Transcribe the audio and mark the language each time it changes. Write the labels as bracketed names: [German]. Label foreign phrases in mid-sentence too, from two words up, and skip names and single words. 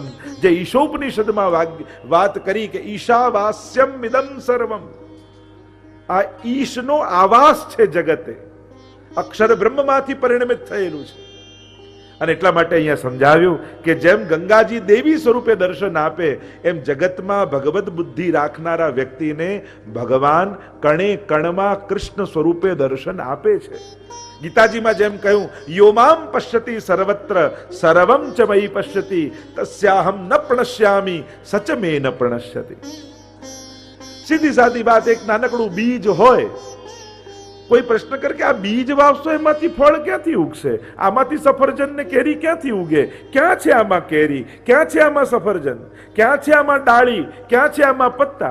[Gujarati] જે ઈશોપનિષદમાં વાત કરી કે [Sanskrit] ઈશાવાસ્યમિદં સર્વમ, [Gujarati] આ ઈશનો આવાસ છે જગતે, અક્ષર બ્રહ્મમાંથી પરિણમિત થયેલું છે. અને એટલા માટે અહીંયા સમજાવ્યું કે જેમ ગંગાજી દેવી સ્વરૂપે દર્શન આપે એમ જગતમાં ભગવત બુદ્ધિ રાખનારા વ્યક્તિને ભગવાન કણે કણમાં કૃષ્ણ સ્વરૂપે દર્શન આપે છે. ગીતાજીમાં જેમ કહ્યું [Sanskrit] યોમામ પશ્યતિ સર્વત્ર સર્વમ ચ મયી પશ્યતિ તસ્યાહમ ન પ્રણશ્યામિ સચ મે ન પ્રણશ્યતિ. [Gujarati] સીધી સાદી વાત, એક નાનકડું બીજ હોય, કોઈ પ્રશ્ન કરે કે આ બીજ વાવશો એમાંથી ફળ ક્યાંથી ઉગશે, આમાંથી સફરજન ને કેરી ક્યાંથી ઉગે, ક્યાં છે આમાં કેરી, ક્યાં છે આમાં સફરજન, ક્યાં છે આમાં ડાળી, ક્યાં છે આમાં પત્તા.